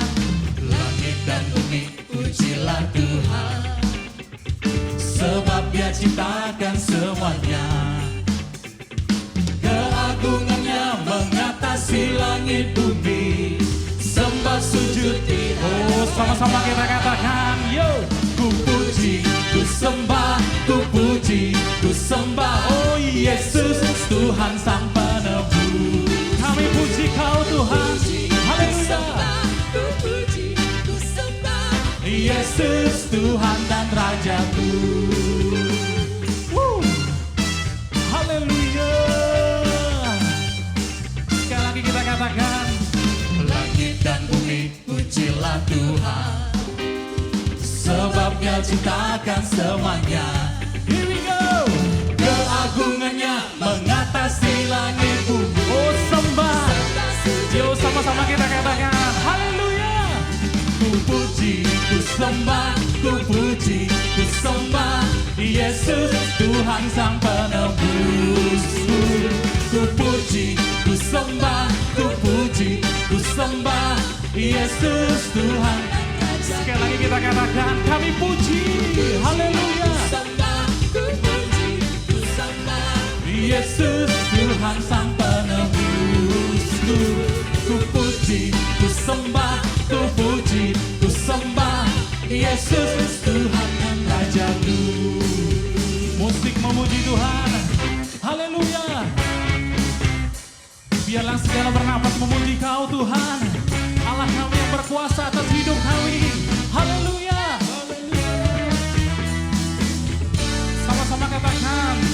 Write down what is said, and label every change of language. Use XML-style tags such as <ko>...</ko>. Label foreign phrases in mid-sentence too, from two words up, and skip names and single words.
<id>Langit dan bumi pujilah Tuhan, sebab Dia ciptakan semuanya. Keagungannya mengatasi langit bumi, sembah sujud di oh sama-sama kita katakan, yo. Ku puji, ku sembah, ku puji, ku sembah, oh Yesus Tuhan Sang Penebus. Kami puji Kau Tuhan. Haleluya. Ku puji, ku sembah, Yesus Tuhan dan Rajaku. Haleluya. Sekali lagi kita katakan, langit dan bumi pujilah Tuhan, sebab Dia ciptakan semuanya.</id> <en>here we go.</en> <id>Keagungannya mengatasi langit bumi, Oh sembah. sembah sujud. Yo sama-sama kita katakan, haleluya. Ku puji, ku sembah, ku puji, ku sembah, Yesus Tuhan Sang Penebus. Ku puji, ku sembah, ku puji, ku sembah, Yesus Tuhan. Sekali lagi kita katakan, kami puji. Haleluya. Sembah, ku puji, ku sembah, Yesus Tuhan Sang Penebus. Ku puji, ku sembah, ku puji, ku sembah, Yesus Tuhan dan Rajaku. musik memuji Tuhan. Haleluya. Biarlah segala bernapas memuji Kau Tuhan, Allah kami yang berkuasa atas hidup kami. Haleluya. Sama-sama katakan,</id>